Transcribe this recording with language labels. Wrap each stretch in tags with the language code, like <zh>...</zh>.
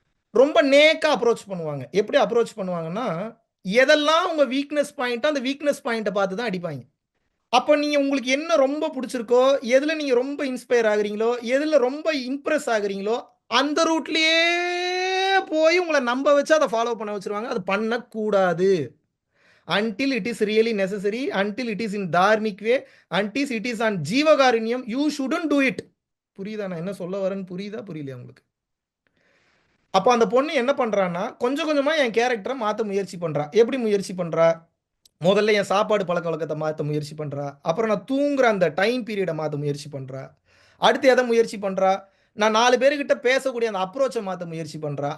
<ta>ரொம்ப நேக்கா அப்ரோச் பண்ணுவாங்க. எப்படி அப்ரோச் பண்ணுவாங்கன்னா, எதெல்லாம் உங்க வீக்னஸ் பாயிண்ட்டோ அந்த வீக்னஸ் பாயிண்ட்ட பார்த்து தான் அடிப்பாய்ங்க. அப்ப நீங்க உங்களுக்கு என்ன ரொம்ப புடிச்சிருக்கோ, எதுல நீங்க ரொம்ப இன்ஸ்பயர் ஆகுறீங்களோ, எதுல ரொம்ப இம்ப்ரெஸ் ஆகுறீங்களோ, அந்த ரூட்லயே போய் உங்கள நம்ப வச்சு அத ஃபாலோ பண்ண வச்சுருவாங்க. அது பண்ணக்கூடாது.</ta> <en>until it is really necessary, until it is in dharmic way, until it is on ஜீவகாருண்யம், you shouldn't do it.</en> <ta>புரியுதா நான் என்ன சொல்ல வரேன்னு? புரியுதா புரியலையா உங்களுக்கு? அப்ப அந்த பொண்ணு என்ன பண்றான்னா, கொஞ்சம் கொஞ்சமா என் கேரக்டர மாத்த முயற்சி பண்றா. எப்படி முயற்சி பண்றா? முதல்ல என் சாப்பாடு பழக்கவழக்கத்த மாத்த முயற்சி பண்றா. அப்புறம் நான் தூங்குற அந்த டைம் பீரியட மாத்த முயற்சி பண்றா. அடுத்து எத முயற்சி பண்றா? நான் 4 பேருகிட்ட பேசக்கூடிய அந்த அப்ரோச்ச மாத்த முயற்சி பண்றா.</ta>